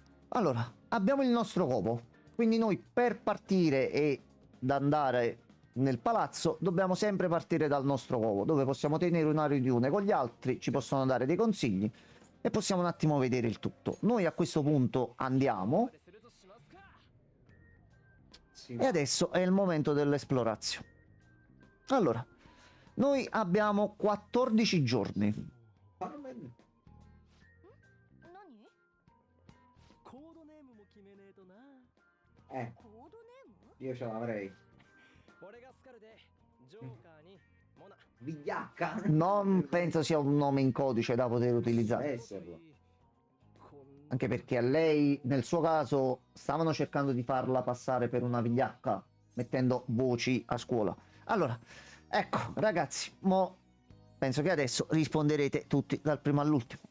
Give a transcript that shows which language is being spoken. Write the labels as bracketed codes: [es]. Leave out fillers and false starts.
[it] Allora, abbiamo il nostro covo, quindi noi per partire e andare nel palazzo dobbiamo sempre partire dal nostro covo, dove possiamo tenere una riunione con gli altri, ci possono dare dei consigli e possiamo un attimo vedere il tutto. Noi a questo punto andiamo [ja] するとしますか [it] Sì, e adesso è il momento dell'esplorazione. Allora, noi abbiamo 14 giorni. ma non è- [ja] 何コードネームも決めねえとなコードネーム [it] io ce l'avrei. [ja] 俺がスカルでジョーカーにモナ [it] Vigliacca? Non penso sia un nome in codice da poter utilizzare. Esserlo. [ja] こん [it] Anche perché a lei, nel suo caso, stavano cercando di farla passare per una vigliacca, mettendo voci a scuola. Allora, ecco, ragazzi, mo penso che adesso risponderete tutti dal primo all'ultimo.